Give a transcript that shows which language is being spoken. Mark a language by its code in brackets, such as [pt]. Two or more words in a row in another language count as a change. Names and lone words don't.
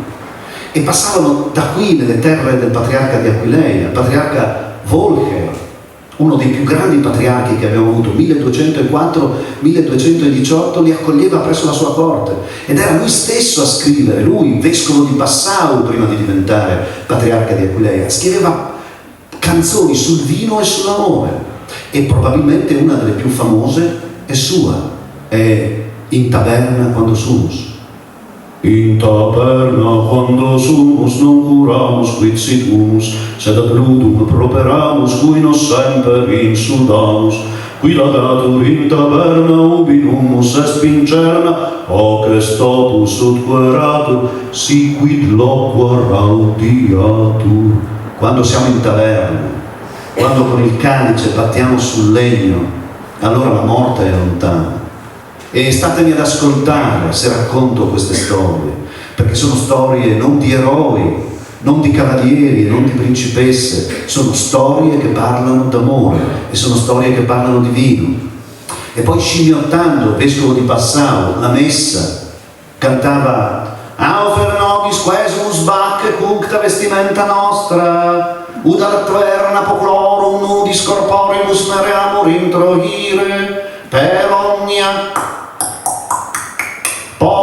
[it] E passavano da qui nelle terre del patriarca di Aquileia, il patriarca Volker, uno dei più grandi patriarchi che abbiamo avuto, 1204-1218, li accoglieva presso la sua corte ed era lui stesso a scrivere, lui, vescovo di Passau prima di diventare patriarca di Aquileia, scriveva canzoni sul vino e sull'amore, e probabilmente una delle più famose è sua, è [la] In taberna quando sumus. In taberna quando sumus non curamus quid sit humus, sed ad ludum properamus cui nos semper insultamus, qui lagatur in taberna ubi humus est pincerna, hoc est opus ut queratur, si quid loquor audiatur. [it] Quando siamo in taverna, quando con il calice battiamo sul legno, allora la morte è lontana. E statemi ad ascoltare se racconto queste storie, perché sono storie non di eroi, non di cavalieri, non di principesse, sono storie che parlano d'amore e sono storie che parlano di vino. E poi scimmiottando, vescovo di Passau, la messa, cantava [la] «Aufer nobis quesumus bacche cuncta vestimenta nostra, ud ad taverna popolorum nudis corporemus mereamur introire, per omnia